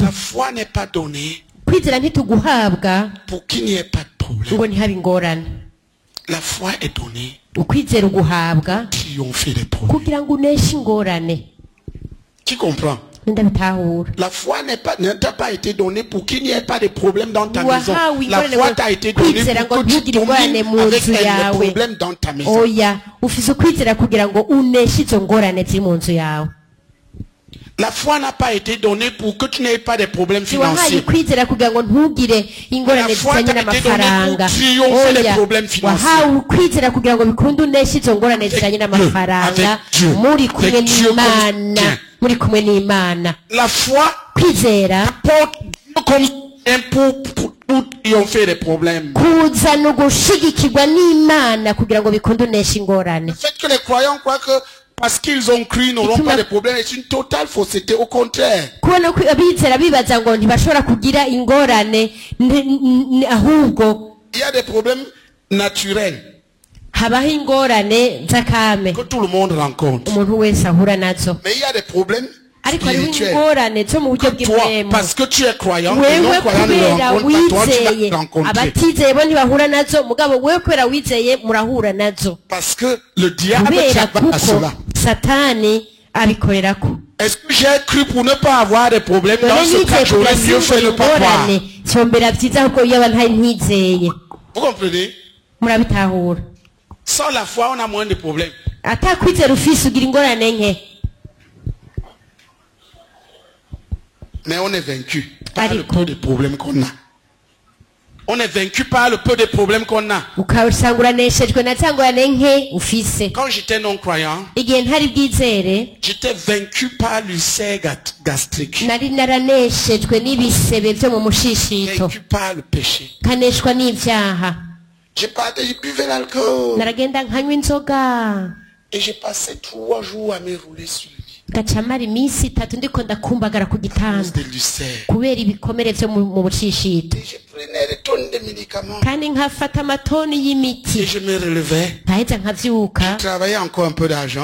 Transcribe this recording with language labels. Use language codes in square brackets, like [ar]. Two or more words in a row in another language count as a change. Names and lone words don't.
[fr] La foi n'est pas donnée [rn] Kwizera ntituguhabwa [fr] pour qu'il n'y ait pas de problème. [rn] ngo ntihabe ingorane. [fr] La foi est donnée [rn] Ukwizera uguhabwa [fr] pour triompher des problèmes. [rn] kugira ngo uneshe ingorane. [fr] Qui comprend? [rn] Ndabitahura. [fr] La foi ne t'a pas été donnée pour qu'il n'y ait pas de problème dans ta maison. [rn] Wahawe [fr] La [rn] ingorane [fr] foi [rn] ngo [fr] t'a été donnée [rn] kwizera [fr] pour [rn] ngo [fr] que tu [rn] ntugire ingorane [fr] domines [rn] mu [fr] avec [rn] nzu [fr] les [rn] yawe. [fr] problèmes dans ta maison. [rn] Oya, ufise ukwizera kugira ngo uneshe izo ngorane ziri mu nzu yawe. [fr] La foi n'a pas été donnée pour que tu n'aies pas de problèmes [rn] Wahaye [fr] financiers. [rn] kwizera kugira ngo ntugire ingorane [fr] La foi [rn] zijanye [fr] t'a été donnée [rn] n'amafaranga. [fr] pour triompher les [rn] Oya, [fr] problèmes financiers. [rn] wahawe kwizera kugira ngo bikunde uneshe izo ngorane zijanye n'amafaranga. [fr] Avec Dieu. [rn] Muri kumwe [fr] Avec Dieu [rn] n'Imana. [fr] comme [rn] Muri kumwe n'Imana. [fr] La foi [rn] Kwizera [fr] porte Dieu comme un pour triompher des problèmes. [rn] kuzana ugushigikirwa n'Imana kugira ngo bikunde uneshe ingorane. [fr] Le fait que les croyants croient que parce qu'ils ont cru, ils n'auront pas de problème, c'est une totale fausseté. Au contraire. [rn] Kubona ko abizera bibaza ngo ntibashobora kugira ingorane ahubwo [fr] Il y a des problèmes naturels [rn] habaho ingorane z'akame [fr] que tout le monde rencontre. [rn] umuntu wese ahura nazo, [fr] Mais il y a des problèmes [rn] ariko hariho [fr] spirituels. [rn] ingorane zo mu buryo [fr] Toi, [rn] bw'imwemu. [fr] parce que tu es croyant, les [rn] Wewe [fr] non-croyants ne le [rn] kubera [fr] rencontrent pas. Toi, tu vas [rn] wizeye, [fr] les rencontrer. [rn] abatizeye bo ntibahura nazo, mugabo wewe kubera wizeye murahura nazo, [fr] Parce que le diable [rn] kubera [fr] travaille à [rn] kuko [fr] cela. [rn] satani abikorerako. [fr] Est-ce que j'ai cru pour ne pas avoir de problème? Dans [rn] None [fr] ce cas, [rn] nizeye [fr] j'aurais [rn] kugira [fr] mieux fait [rn] simbure [fr] ne pas croire. [rn] ingorane cyombera byiza kuko iyo aba ntari ntizeye. [fr] Vous comprenez? [rn] Murabitahura. [fr] Sans la foi, on a moins de problèmes. [rn] Atakwizera ufise ugira ingorane nke. [fr] Mais on est vaincu par le [rn] Ariko. [fr] peu de problèmes qu'on a. On est vaincu par le peu de problèmes qu'on a. [rn] Ukasanga uraneshejwe na za ngorane nke ufise. [fr] Quand j'étais non-croyant, [rn] Igihe ntari bwizere [fr] j'étais vaincu par l'ulcère gastrique. [rn] nari naraneshejwe n'ibisebe byo mu mushishito, [fr] Vaincu par le péché. [rn] kaneshwa n'ivyaha. [fr] Je partais, je buvais l'alcool. [rn] Naragenda nkanywa inzoga, [fr] Et j'ai passé 3 jours à me rouler sur le lit. [rn] gaca mara iminsi 3 ndiko ndakumbagara ku [fr] À cause [rn] gitanda [fr] de l'ulcère. [rn] kubera ibikomere vyo mu bushishito, [fr] Et je prenais des tonnes de médicaments. [rn] kandi nkafata amatoni [fr] Et [rn] y'imiti, [fr] je me relevais. [rn] nkaheza nkavyuka, [fr] Je travaillais encore un peu d'argent.